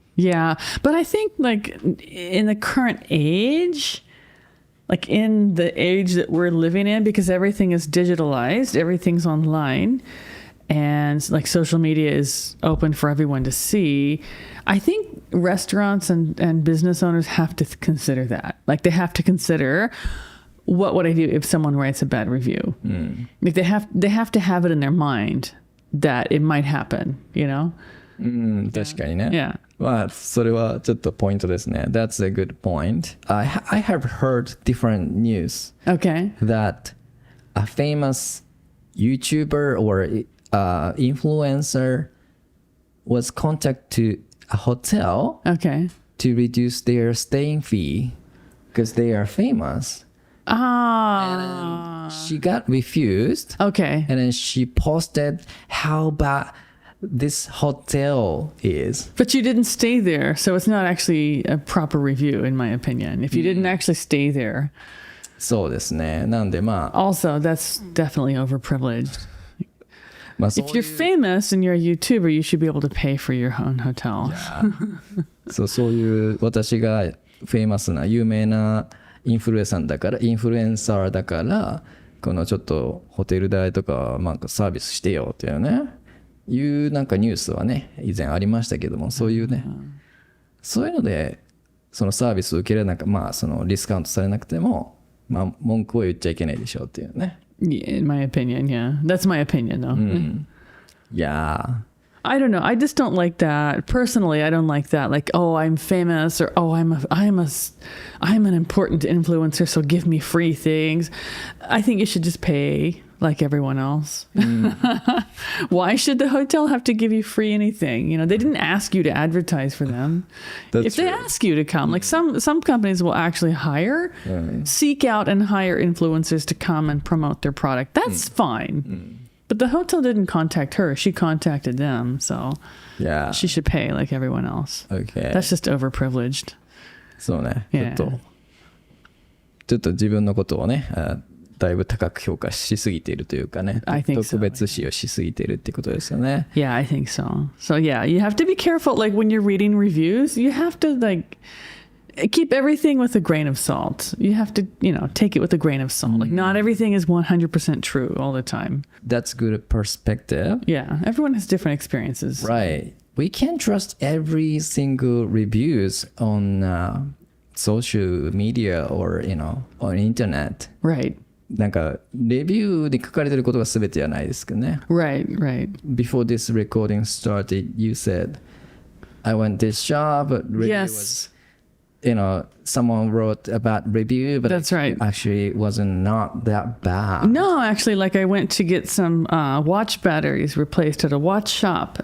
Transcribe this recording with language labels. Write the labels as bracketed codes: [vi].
[en] Yeah, but I think like in the current age, like in the age that we're living in, because everything is digitalized, everything's online, and like social media is open for everyone to see, I think restaurants and business owners have to consider that. Like they have to consider, what would I do if someone writes a bad review? Like they have to have it in their mind that it might happen, [ja] 確かにね。 [en] Yeah. [ja] それはちょっとポイントですね。 [en] That's a good point. I have heard different news Okay. that a famous YouTuber or influencer was contacted to a hotel Okay. to reduce their staying fee because they are famous. And she got refused. Okay. And then she posted how bad this hotel is. But you didn't stay there, so it's not actually a proper review, in my opinion. If you didn't actually stay there. [ja] そうですね。なんで [en] Also, that's definitely overprivileged. [ja] そういう [en] If you're famous and you're a YouTuber, you should be able to pay for your own hotel. [ja] そういう私がフェイマスな有名なインフルエンサーだからこのちょっとホテル代とかサービスしてよっていうねいうニュースはね以前ありましたけども、そういうねそういうのでそのサービスを受けれなくそのディスカウントされなくても文句を言っちゃいけないでしょうっていうね。 [en] Yeah, in my opinion, yeah. That's my opinion, though. Yeah. I don't know. I just don't like that. Personally, I don't like that. Like, oh, I'm famous, or oh, I'm an important influencer, so give me free things. I think you should just pay like everyone else. Why should the hotel have to give you free anything? They didn't ask you to advertise for them. If they ask you to come, like some companies will actually seek out and hire influencers to come and promote their product. That's fine. But the hotel didn't contact her. She contacted them. So she should pay like everyone else. Okay. That's just overprivileged. [ja] そうね。 [en] Yeah. [ja] ちょっと自分のことをね、だいぶ高く評価しすぎているというかね、 [en] I think so. [ja] 特別視をしすぎているってことですよね。 [en] Yeah, I think so. So yeah, you have to be careful. Like when you're reading reviews, you have to like keep everything with a grain of salt. You have to, take it with a grain of salt. Like not everything is 100% true all the time. That's good perspective. Yeah, everyone has different experiences. Right. We can't trust every single reviews on social media or, on internet. Right. [ja] なんかレビューで書かれてることが全てじゃないですけどね。 [en] Right, right. Before this recording started, you said, I went this shop, but review was, someone wrote about review, but That's right. Actually it wasn't not that bad. No, actually, like I went to get some watch batteries replaced at a watch shop.